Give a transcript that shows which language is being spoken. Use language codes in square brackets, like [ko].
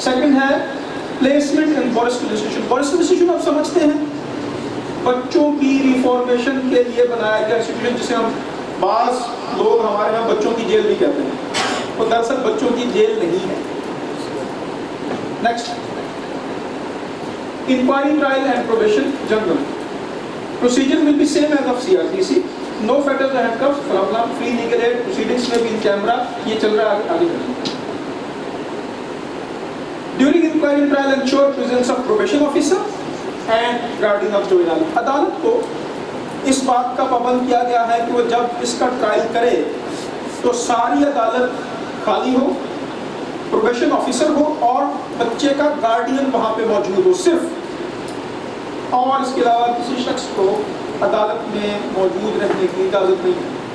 [ur] Second ہے placement in forest institution. Forest institution آپ سمجھتے ہیں بچوں کی ریفارمیشن کے لیے بنایا گیا انسٹیٹیوشن, جسے ہم بعض لوگ ہمارے یہاں بچوں کی جیل بھی کہتے ہیں, وہ دراصل بچوں کی جیل نہیں ہے. [en] Next, inquiry trial and probation general. Procedure will be same as of CRPC. No fetters and cuffs, free legal aid, proceedings میں بھی in camera. [ur] یہ چل رہا ہے آگے. [en] During inquiry and trial, ensure presence of probation officer and guardian of juvenile. [ur] عدالت کو اس بات کا پابند کیا گیا ہے کہ وہ جب اس کا ٹرائل کرے تو ساری عدالت خالی ہو, پروبیشن آفیسر ہو اور بچے کا گارڈین وہاں پہ موجود ہو صرف, اور اس کے علاوہ کسی شخص کو عدالت میں موجود رہنے کی اجازت نہیں ہے.